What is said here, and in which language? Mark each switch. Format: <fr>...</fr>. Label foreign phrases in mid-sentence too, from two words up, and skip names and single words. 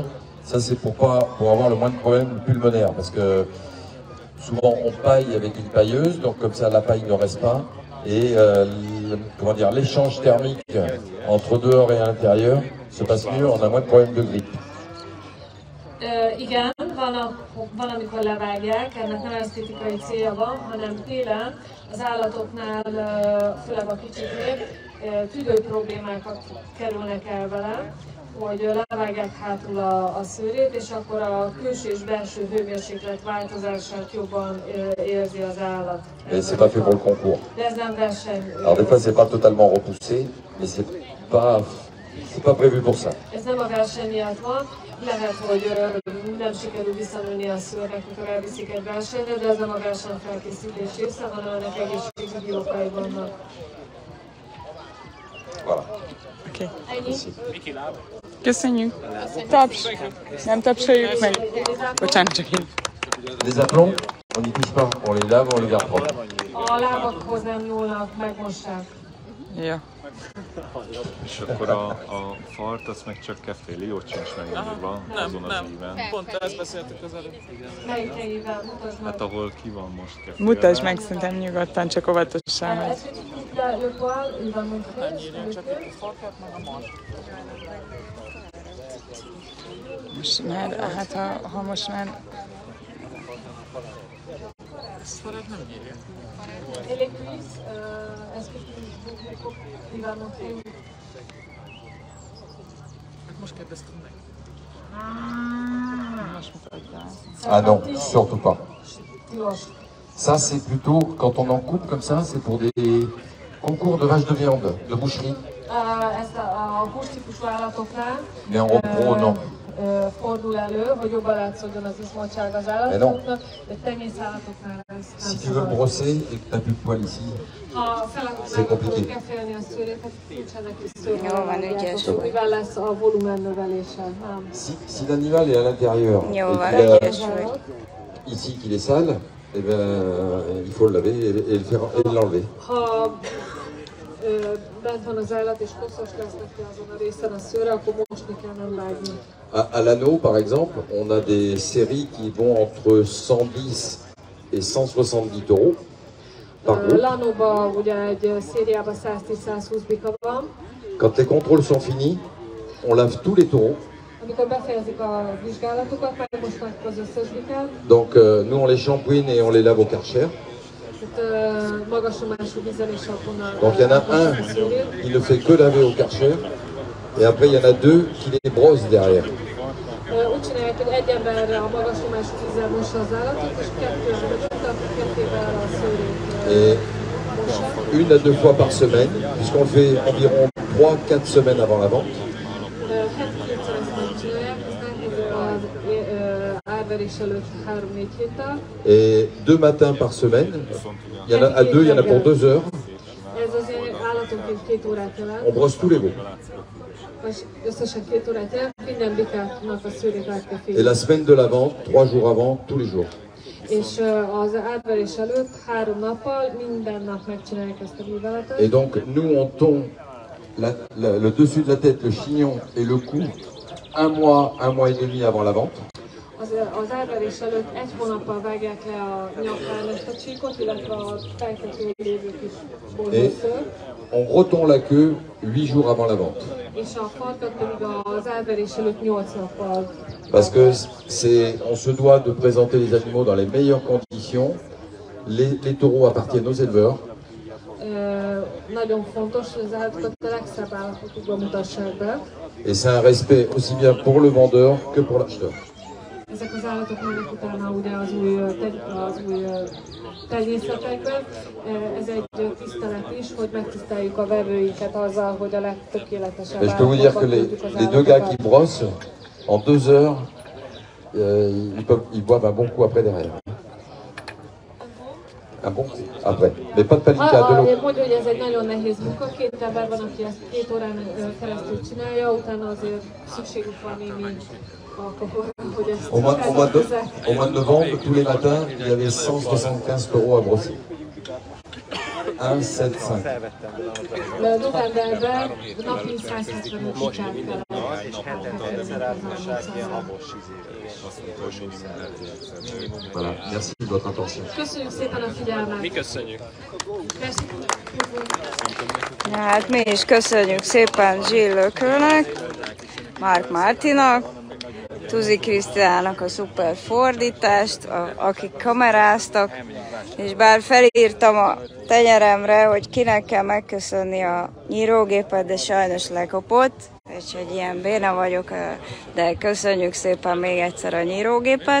<fr>Ça c'est pour avoir le moins de problèmes pulmonaires, parce que souvent on paille avec une pailleuse, donc comme ça la paille ne reste pas. Et comment dire, l'échange thermique entre dehors et à l'intérieur se passe mieux, on a moins de problèmes de grippe.</fr> <hu>Igen, van, amikor levágják, ennek nem esztétikai célja van, hanem télen az állatoknál, főleg a kicsiknél, tüdő problémákat kerülnek el vele, hogy levágják hátul a szőrét, és akkor a külső és belső hőmérséklet változását jobban érzi az állat.</hu> <fr>Mais c'est pas fait pour le concours.</fr> <hu>De ez nem verseny.</hu> <fr>Alors des fois c'est pas totalement repoussé, mais c'est pas prévu pour ça.</fr> <hu>Ez nem a verseny miatt van. Lehet, hogy nem sikerül visszanőni a szőrnek, mikor elviszik egy versenyre, de ez nem a versenyfelkészítés része, hanem ennek egészségügyi okai vannak.</hu> <fr>Voilà.</fr> <hu>Oké. Ennyi? Köszönjük. Taps. Nem tapsoljuk meg. Bocsánat, csak én.</hu> <fr>Les aplombs, on n'y touche pas, on les lave, on les garde propres.</fr> <hu>A lábakhoz nem nyúlnak, megmossák. Ja. És akkor a fart, azt meg csak keféli, ott sincs megnyúlva azon az íven. Pont ezt beszéltük az előbb. Melyik helyével? Mutasd meg. Hát ahol ki van most kefélve. Mutasd meg, szerintem nyugodtan, csak óvatosan megy.</hu> <fr>Est-ce que tu coupes le poil, il va montrer le queue.</fr> <hu>Most már, hát ha most már...</hu> <fr>Et les cuisses, est-ce que il va montrer?</fr> <hu>Most kérdeztem meg. Most mutatjál.</hu> <fr>Ah non, surtout pas.</fr> <hu>Tilos.</hu> <fr>Ça c'est plutôt, quand on en coupe comme ça, c'est pour des concours de vaches de viande, de boucherie.</fr> <hu>Ezt a hústípusú állatoknál</hu> <fr>Mais en repro, non.</fr> <hu>Fordul elő, hogy jobban látszódjon az izmoltság az állatoknak, de tenyészállatoknál ez</hu> <fr>Si tu veux le brosser et que tu n'as plus de poils ici,</fr> <hu>ha fel akarod kefélni a szőrét, hát nincsenek is szőrét. Jó van, ügyes vagy. Mivel lesz a volumen növelése, nem?</hu> <fr>si l'animal est à l'intérieur</fr> <hu>Jó van,</hu> <fr>et qu'il a</fr> <hu>ügyes vagy.</hu> <fr>ici qu'il est sale, eh ben, il faut le laver et l'enlever.</fr> <hu>Ha bent van az állat és koszos lesz neki azon a részen a szőre, akkor mosni kell, nem vágni.</hu> <fr>À l'anneau, par exemple, on a des séries qui vont entre 110 et 170 taureaux par groupe.</fr> <hu>Lanóban ugye egy szériában 110-120 bika van.</hu> <fr>Quand les contrôles sont finis, on lave tous les taureaux.</fr> <hu>Amikor befejezik a vizsgálatokat, megmosnak az összes bikát.</hu> <fr>Donc nous on les shampouine et on les lave au Karcher. Donc il y en a un qui ne fait que laver au Karcher et après il y en a deux qui les brossent derrière.</fr> <hu>Úgy csinálják, hogy egy ember a magas nyomású vízzel mossa az állatot, és kettő kettővel a szőrét mossa.</hu> <fr>Une à deux fois par semaine, puisqu'on le fait environ 3-4 semaines avant la vente.</fr> <hu>Heti kétszer ezt megcsinálják, aztán az árverés előtt 3-4 héttel.</hu> <fr>Et 2 matins par semaine, il y en a à deux, il y en a pour 2 heures.</fr> <hu>Ez azért állatonként 2 órát jelent.</hu> <fr>On brosse tous les veaux.</fr> <hu>Összesen 2 órát jelent, minden bikáknak a szőrét át kell félni.</hu> <fr>Et la semaine de la vente, 3 jours avant, tous les jours.</fr> <hu>És az átverés előtt 3 nappal minden nap megcsinálják ezt a műveletet.</hu> <fr>Et donc nous on tond le dessus de la tête, le chignon et le cou 1 mois et demi avant la vente.</fr> <hu>Az átverés előtt 1 hónappal vágják le a nyakán ezt a csíkot, illetve a fejtetői lévő kis borzószőr.</hu> <fr>On retond la queue 8 jours avant la vente.</fr> <hu>És a farkat pedig az átverés előtt 8 nappal.</hu> <fr>Parce que on se doit de présenter les animaux dans les meilleures conditions. Les taureaux appartiennent aux éleveurs.</fr> <hu>Nagyon fontos, hogy az állatokat a legszebb állapotukban mutassák be.</hu> <fr>Et c'est un respect aussi bien pour le vendeur que pour l'acheteur.</fr> <hu>Ezek az állatok mennek utána ugye az új tenyészetekben. Ez egy tisztelet is, hogy megtiszteljük a vevőinket azzal, hogy a legtökéletesebb</hu> <fr>Et je peux vous dire que les deux gars qui brossent, en 2 heures, ils boivent un bon coup après derrière. Un bon coup après. Mais pas de palicade, de l'eau.</fr> <hu>Mondja, hogy ez egy nagyon nehéz munka. 2 ember van, aki ezt 2 órán keresztül csinálja, utána azért szükségük van némi alkoholra, hogy ezt</hu> <fr>Au mois de novembre, tous les matins, il y avait 175 taureaux à brosser. 1,75.</fr> <hu>Novemberben napi 175 bikát kellett.</hu> <fr>Voilà, merci de votre attention.</fr> <hu>Köszönjük szépen a figyelmet! Mi köszönjük! Hát mi is köszönjük szépen Zsill Lökőnek, Márk Mártinak, Tuzi Krisztiának a szuper fordítást, akik kameráztak, és bár felírtam a tenyeremre, hogy kinek kell megköszönni a nyírógépet, de sajnos lekopott, úgyhogy ilyen béna vagyok, de köszönjük szépen még egyszer a nyírógépet.</hu>